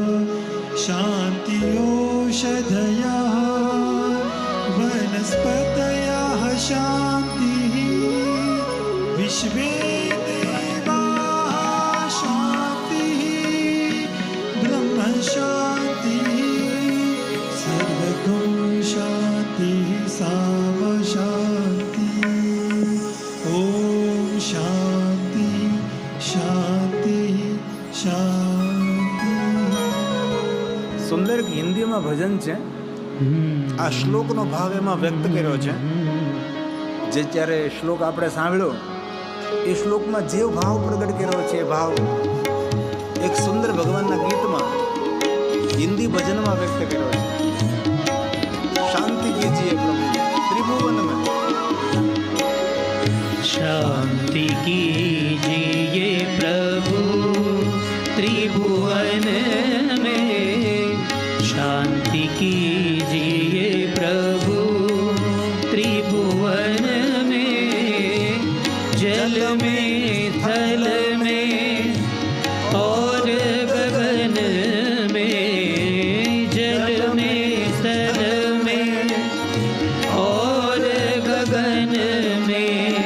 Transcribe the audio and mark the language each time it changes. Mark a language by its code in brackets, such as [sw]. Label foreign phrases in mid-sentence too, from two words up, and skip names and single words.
[sa] शांतिओषधयः वनस्पतयः शांतिः विश्वे देवाः शांतिः ब्रह्म शांतिः सर्वगुं शांतिः साम शांति. ओम शांति शांति शांति. [gu] સુંદર હિન્દીમાં ભજન છે. આ શ્લોકનો ભાવ એમાં વ્યક્ત કર્યો છે. જે જ્યારે શ્લોક આપણે સાંભળ્યો એ શ્લોકમાં જે ભાવ પ્રગટ કર્યો છે એ ભાવ એક સુંદર ભગવાનના ગીતમાં હિન્દી ભજનમાં વ્યક્ત કર્યો છે. [hi] शांति कीजिए प्रभु त्रिभुवन में, शांति कीजिए प्रभु त्रिभुवन में, शांति कीजिए प्रभु त्रिभुवन में, जल में थल में और गगन में, जल में थल में और गगन में,